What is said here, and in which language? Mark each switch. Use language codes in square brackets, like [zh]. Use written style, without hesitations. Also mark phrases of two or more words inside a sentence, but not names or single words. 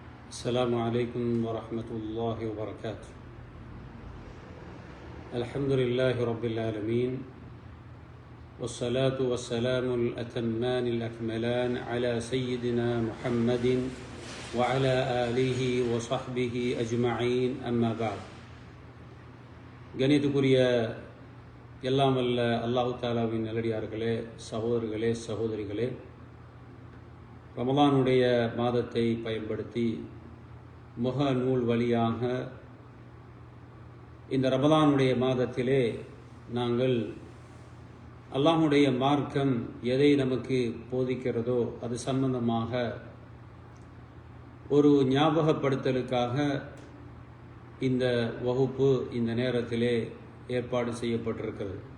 [ar] السلام عليكم ورحمة الله وبركاته. الحمد لله رب العالمين، والصلاة والسلام الأتمان الأكملان على سيدنا محمد وعلى آله وصحبه أجمعين. أما بعد. [ta] கணியத்துக்குரிய எல்லாம் வல்ல [ar] الله تعالى [ta] நல்லடியார்களே, சகோதரர்களே, சகோதரிகளே, ரமலானுடைய மாதத்தை பயன்படுத்தி முக நூல் வழியாக இந்த ரமலானுடைய மாதத்திலே நாங்கள் அல்லாஹுடைய மார்க்கம் எதை நமக்கு போதிக்கிறதோ அது சம்பந்தமாக ஒரு ஞாபகப்படுத்தலுக்காக இந்த வகுப்பு இந்த நேரத்திலே ஏற்பாடு செய்யப்பட்டிருக்கிறது.